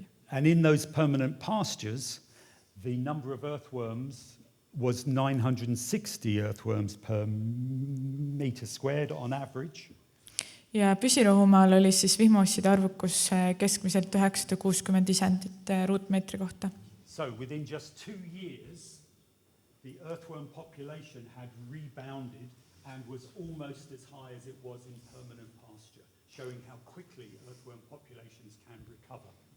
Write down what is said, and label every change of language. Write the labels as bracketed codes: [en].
[en] And in those permanent pastures, the number of earthworms was 960 earthworms per meter squared on average. [et] Ja püsirohumaal oli siis vihmausside arvukus keskmiselt 960 isendit ruutmeetri kohta. [en] So within just 2 years, the earthworm population had rebounded and was almost as high as it was in permanent pasture, showing how quickly earthworm populations can recover.